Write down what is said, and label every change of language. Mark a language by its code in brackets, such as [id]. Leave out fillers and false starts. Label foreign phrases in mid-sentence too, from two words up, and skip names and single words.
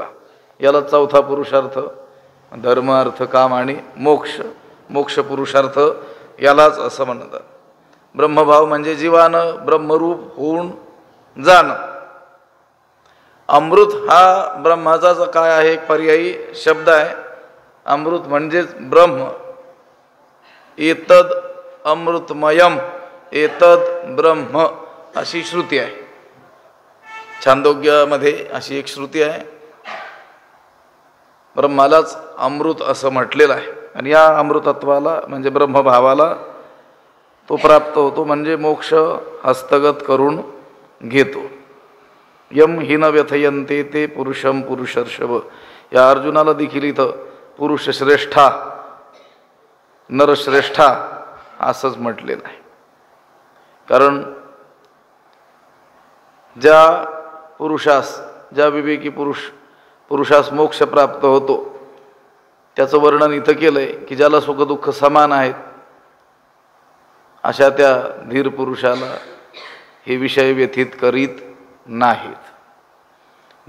[mr] याला चौथा पुरुषार्थ धर्म अर्थ काम आणि मोक्ष, मोक्ष पुरुषार्थ यालाच असं म्हणतात। ब्रह्मभाव म्हणजे जीवानं ब्रह्मरूप होऊन जाणं। अमृत हा ब्रह्माचा काय आहे, एक पर्यायी शब्द आहे। अमृत म्हणजेच ब्रह्म, [sa] एतद अमृतमयम एतद ब्रह्म [mr] अशी श्रुती आहे। छांदोग्यामध्ये अशी एक श्रुती आहे, ब्रह्मालाच अमृत असं म्हटलेलं आहे, आणि या अमृतत्वाला म्हणजे ब्रह्मभावाला तो प्राप्त होतो, म्हणजे मोक्ष हस्तगत करून घेतो। [sa] यम हि न व्यथयन्ते ते पुरुषम पुरुषर्षभ, [mr] या अर्जुनाला देखील इथं पुरुष श्रेष्ठा नरश्रेष्ठा असंच म्हटलेलं आहे। कारण ज्या पुरुषास, ज्या विवेकी पुरुषास मोक्ष प्राप्त होतो त्याचं वर्णन इथं केलंय की ज्याला सुख दुःख समान आहेत, अशा त्या धीर पुरुषाला हे विषय व्यथित करीत नाहीत।